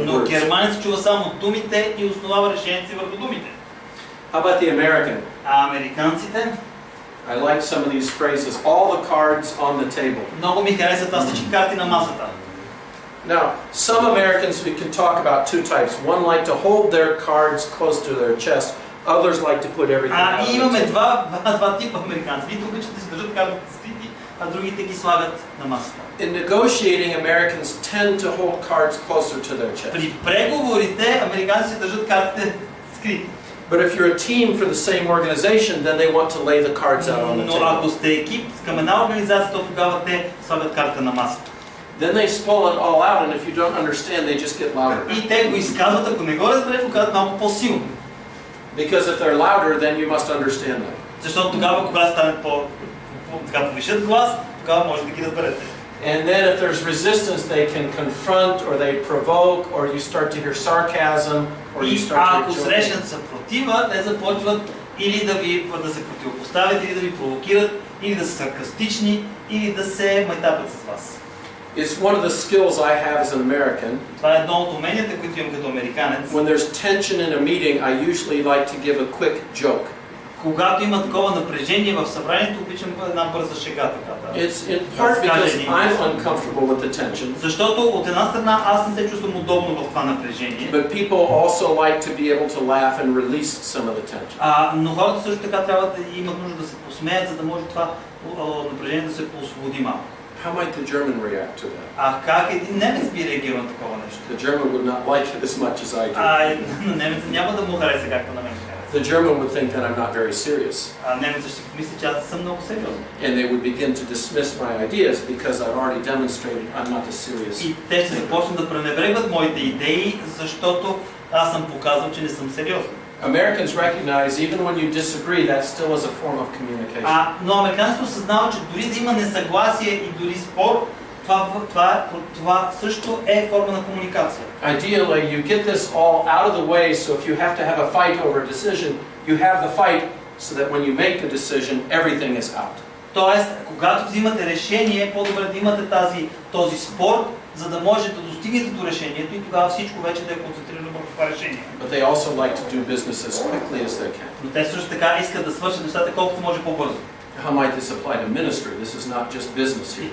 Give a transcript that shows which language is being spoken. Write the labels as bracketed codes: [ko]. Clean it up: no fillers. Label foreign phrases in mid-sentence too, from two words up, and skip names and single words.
[bg] Но [en] words. [bg] германец чува само думите и основава решението си върху думите. [en] How about the American? [bg] Американците? [en] I like some of these phrases. All the cards on the table. [bg] Много ми харесват всички карти на масата. [en] Now, some Americans, we can talk about two types. One like to hold their cards close to their chest. Others like to put everything out on the [bg] имаме [en] table. [bg] два типа американци. Едните обичат да си държат картите скрити, а другите ги слагат на масата. [en] In negotiating, Americans tend to hold cards closer to their chest. [bg] При преговорите американците държат картите скрити. [en] But if you're a team for the same organization, then they want to lay the cards out on the [bg] Но [en] table. [bg] ако сте екип към една организация, то тогава те слагат карта на масата. [en] Then they spell it all out, and if you don't understand, they just get louder. [bg] И те го изказват, ако не го разбереш, го казват малко по-силно. [en] Because if they're louder, then you must understand them. [bg] Защото тогава, когато станат повишат глас, тогава може да ги разберете. [en] And then if there's resistance, they can confront, or they provoke, or you start to hear sarcasm, or you start to [bg] ако срещнат съпротива, те започват или да се противопоставят, или да ви провокират, или да са саркастични, или да се майтапят с вас. [en] It's one of the skills I have as an American. [bg] Това е едно от уменията, които имам като американец. [en] When there's tension in a meeting, I usually like to give a quick joke. [bg] Когато има такова напрежение в събранието, обичам една бърза шега така. [en] It's in part because I'm uncomfortable with the tension. [bg] Защото от една страна аз не се чувствам удобно в това напрежение. [en] But people also like to be able to laugh and release some of the tension. [bg] Но хората също така трябва да имат нужда да се посмеят, за да може това напрежение да се поосвободи малко. [en] How might the German react to that? [bg] Как един немец би реагирал на такова нещо? [en] The German would not like it as much as I do. [bg] Немецът няма да му хареса както на мен. [en] The German would think that I'm not very serious. [bg] Немецът ще помисли, че аз не съм много сериозен. [en] And they would begin to dismiss my ideas because I've already demonstrated I'm not as serious. [bg] И те ще започнат да пренебрегват моите идеи, защото аз съм показал, че не съм сериозен. [en] Americans recognize even when you disagree, that still is a form of communication. [bg] Но американците осъзнават, че дори да има несъгласие и дори спор, това също е форма на комуникация. [en] Ideally, you get this all out of the way, so if you have to have a fight over a decision, you have the fight so that when you make the decision, everything is out. [bg] Тоест, когато взимате решение, по-добре да имате този спор, за да можете да достигнете до решението и тогава всичко вече да е концентрирано върху това решение. [en] But they also like to do business as quickly as they can. [bg] Но те също така искат да свършат нещата колкото може по-бързо. [en] How might this apply to ministry? This is not just business here.